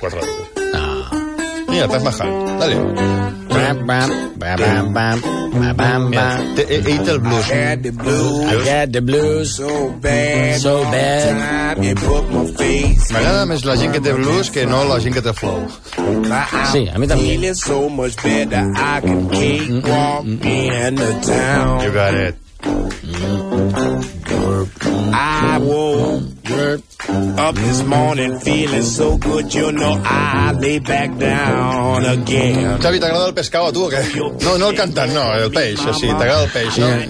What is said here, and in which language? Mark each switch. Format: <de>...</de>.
<ca>4 euros. Mira, estàs majant. Dale. Bam, eat el blues.</ca> <en>I had the blues. So bad.</en> <ca>M'agrada més la gent que té blues que no la gent que té flow. Sí, a mi també.</ca> <en>So much better, I can keep walking in the town. You got it. I woke up this morning feeling so good, you know I lay back down again.</en> <ca>Xavi, t'agrada el pescau a tu o què? No el cantant, no, el peix, així, t'agrada el peix, no?</ca>